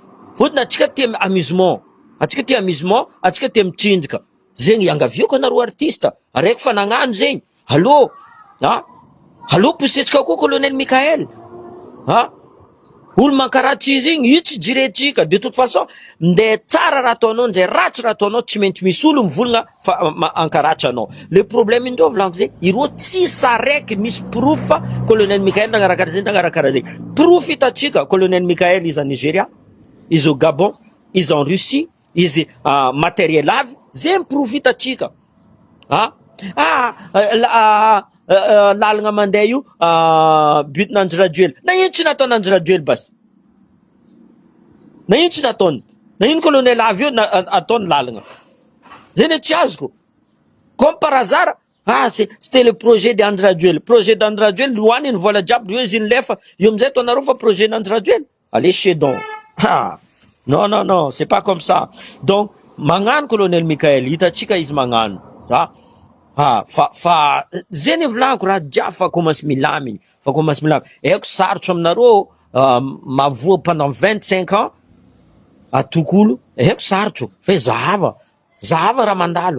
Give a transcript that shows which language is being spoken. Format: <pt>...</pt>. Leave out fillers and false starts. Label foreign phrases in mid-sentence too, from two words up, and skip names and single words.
<mg>Fotony atsika tia amusement, atsika tia mitsinjaka, zegny iangaviako anareo artiste, araiky fa nagnano zegny. Allô, allô posetsika koa colonel Michael, olo mankaratsy izy igny io tsy jiretrika</mg> <fr>de toute façon</fr> <mg>nde tsara raha ataonao nde ratsy raha ataonao tsy maintsy misy olo mivolagna fa ankaratsy anao.</mg> <fr>Le problème</fr> <mg>indreo volaniko zay ireo tsisy araiky misy proof fa colonel Mikael nagnarakara zay nagnarakara zay. Proof hitatsika colonel Mikael izy a Nigeria, izy</mg> <fr>au Gabon,</fr> <mg>izy</mg> <fr>en Russie,</fr> <mg>izy matériel avy zay proof hitatsika. Lalagna mandeha io but Nandry Rajoelina. Na ino tsy nataony Nandry Rajoelina basy? Na ino tsy nataony? Na ino colonel avy io ataony lalagna? Zay ne tsy azoko.</mg> <fr>Comme par hasard, c'était le projet de Nandry Rajoelina.</fr> <mg>Projet d'Nandry Rajoelina loaniny vola jiaby io izy nilefa. Io amizay taonareo fa projet Nandry Rajoelina.</mg> <fr>Allez chez donc. Non, non, non, c'est pas comme ça. Donc,</fr> <mg>magnano colonel Mikael, hitatsika izy magnano. Zay ny volaniko raha jiaby fa commence milaminy. Fa commence milaminy. Eko sarotro aminareo mavoa</mg> <fr>pendant 25 ans</fr> <mg>atokolo. Eko sarotro. Fa zahava raha mandalo.</mg>